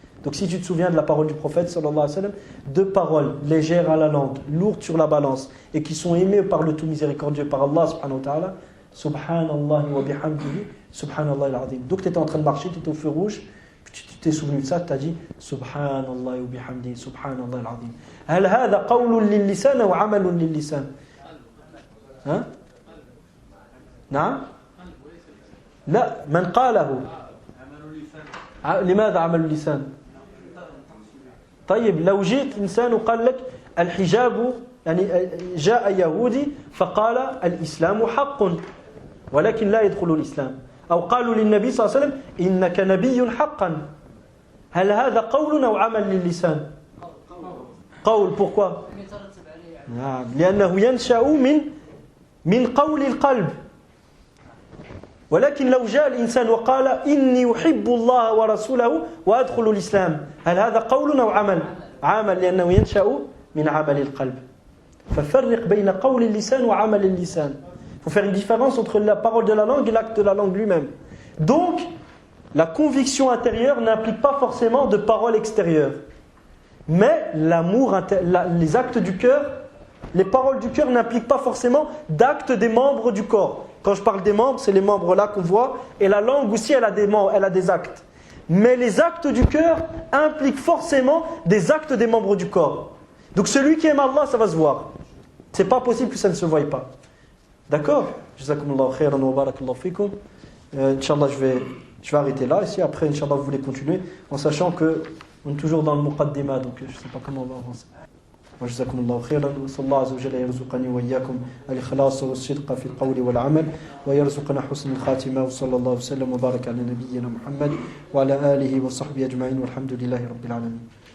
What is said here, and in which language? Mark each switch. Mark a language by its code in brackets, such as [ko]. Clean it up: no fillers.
[fr] Donc si tu te souviens de la parole du prophète sallallahu alayhi wa sallam, deux paroles légères à la langue, lourdes sur la balance et qui sont aimées par le tout miséricordieux, par Allah subhanahu wa ta'ala, [ar] subhanallahi wa bihamdihi subhanallahi al-azim. [fr] Donc tu étais en train de marcher, tu étais au feu rouge, puis tu t'es souvenu de ça, tu as dit [ar] subhanallahi wa bihamdihi subhanallahi al-azim. هل هذا قول للسان أو عمل للسان؟ ها؟ نعم؟ لا، من قاله؟ لماذا عمل اللسان؟ طيب لو جئت إنسان وقال لك الحجاب، يعني جاء يهودي فقال الإسلام حق ولكن لا يدخل الإسلام، أو قالوا للنبي صلى الله عليه وسلم إنك نبي حقا، هل هذا قول أو عمل للسان؟ قول. [fr] Pourquoi؟ [ar] لأنه ينشأ من قول القلب. ولكن لو جاء الإنسان وقال إني أحب الله ورسوله وأدخل الإسلام، هل هذا قول أو عمل؟ عمل، لأنه ينشأ من عمل القلب. ففرق بين قول اللسان وعمل اللسان. [fr] Il faut faire une différence entre la parole de la langue et l'acte de la langue lui-même. Donc, la conviction intérieure n'implique pas forcément de parole extérieure. Mais l'amour, les actes du cœur, les paroles du cœur n'impliquent pas forcément d'actes des membres du corps. Quand je parle des membres, c'est les membres là qu'on voit. Et la langue aussi, elle a des actes. Mais les actes du cœur impliquent forcément des actes des membres du corps. Donc celui qui aime Allah, ça va se voir. C'est pas possible que ça ne se voie pas. D'accord? [ar] Jazakumullahu khairan wa barakallahu fikum. [fr] Inch'Allah, je vais arrêter là. Et si après, Inch'Allah, vous voulez continuer, en sachant que on est toujours dans le muqaddima, donc je ne sais pas comment on va avancer. [ar] وجزاكم الله خيرا، وصلى الله عز وجل يرزقني وإياكم الإخلاص والصدق في القول والعمل ويرزقنا حسن الخاتمة، وصلى الله وسلم وبارك على نبينا محمد وعلى آله وصحبه أجمعين، والحمد لله رب العالمين.